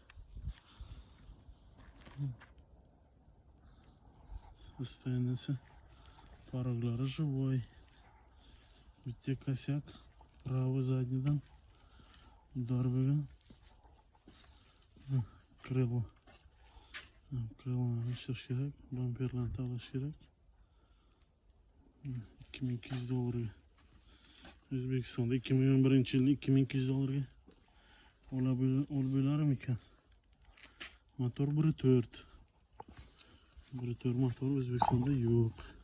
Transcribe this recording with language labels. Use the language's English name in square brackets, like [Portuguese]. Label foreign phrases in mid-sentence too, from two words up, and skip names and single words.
[Russian] Состояние пороглары живой. Видите, косяк правый заднийдан удар bo'lgan. [Uzbek] Крыло almashtirish kerak, bamperlarni tanlash kerak. $2200 O'zbekistonda 2011-yilda $2200 olib bo'larmikan? Motor 1.4 motor O'zbekistonda yo'q.